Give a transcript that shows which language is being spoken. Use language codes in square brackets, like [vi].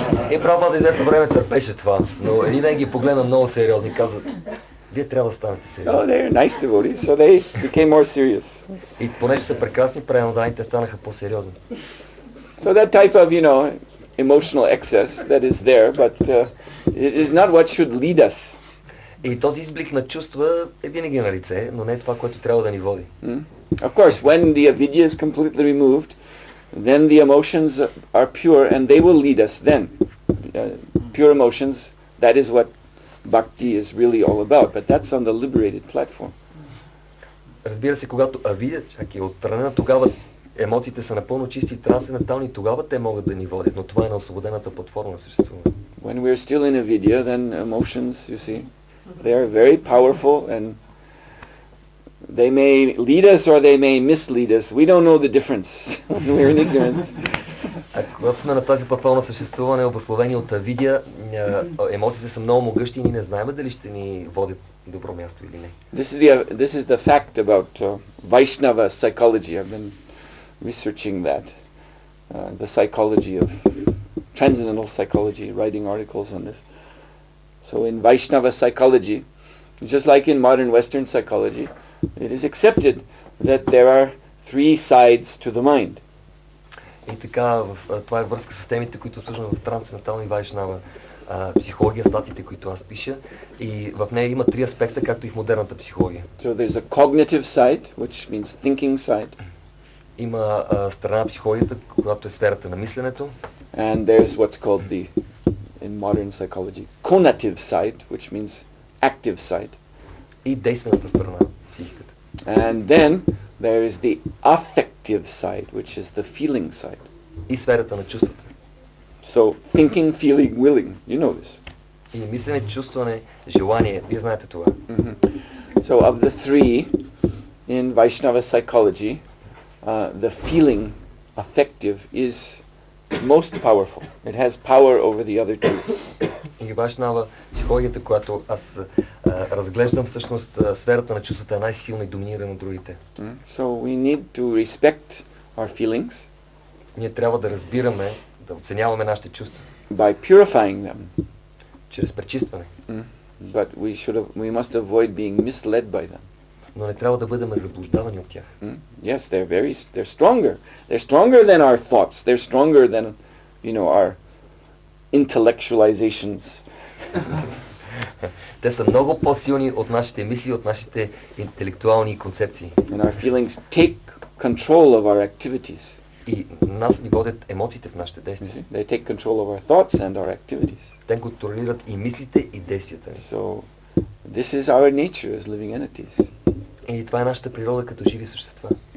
[bg] И Прабхупад известно време търпеше това, но един ден ги погледна много сериозно и каза, вие трябва да станете Oh, сериозни. [en] they're nice devotees, so they became more serious. [bg] И понеже са прекрасни преданни, те станаха по-сериозни. [en] So that type of, emotional excess that is there, but it is not what should lead us. [bg] И този изблик на чувства е винаги на лице, но не е това, което трябва да ни води. [en] Of course, when the avidya is completely removed, then the emotions are pure and they will lead us then. Pure emotions, that is what bhakti is really all about, but that's on the liberated platform. [bg] Разбира се, когато авидя чак е отстранена, тогава емоциите са напълно чисти и трансцендентални, тогава те могат да ни водят, но това е на освободената платформа на съществуване. [en] When we're still in avidya, then emotions, you see, they are very powerful and they may lead us or they may mislead us. We don't know the difference when we're in ignorance. [bg] А когато сме на тази платформа на съществуване, обусловени от авидя, емоциите са много могъщи и ние не знаем дали ще ни водят добро място или не. [en] This is the fact about Vaishnava psychology. I've been researching that, the psychology of transcendental psychology, writing articles on this. So in Vaishnava psychology, just like in modern Western psychology, it is accepted that there are three sides to the mind. [bg] И така, това е връзка с темите, които служим в трансцендентална и вайшнава психология, статиите, които аз пиша. И в нея има три аспекта, както и в модерната психология. [en] So there's a cognitive side, which means thinking side. [bg] Има страна на психологията, която е сферата на мисленето. [en] And there's what's called in modern psychology, conative side, which means active side. [bg] И действената страна на психиката. [en] And then there is the affective side, which is the feeling side. [bg] И сферата на чувствата. [en] So thinking, feeling, willing, you know this. [bg] И мислене, чувстване, желание, вие знаете това. [en] So of the three in Vaishnava psychology, the feeling, affective, is most powerful. It has power over the other two. [bg] И вайшнава психологията, която аз разглеждам, всъщност сферата на чувствата е най-силна и доминира на другите. [en] So we need to respect our feelings. [bg] Ние трябва да разбираме, да оценяваме нашите чувства. [en] By purifying them. [bg] Чрез пречистване. [en] But we must avoid being misled by them. [bg] Но не трябва да бъдем заблуждавани от тях. [en] Yes, they're stronger. They're stronger than our thoughts. They're stronger than, our intellectualizations. [bg] Те са много по-силни от нашите мисли, от нашите интелектуални концепции. [en] And our feelings take control of our activities. [bg] И нас ни водят емоциите в нашите действия. [en] They take control of our thoughts and our activities. [bg] Те контролират и мислите, и действията ни. [en] So this is our nature as living entities. [bg] И това е нашата природа като живи същества.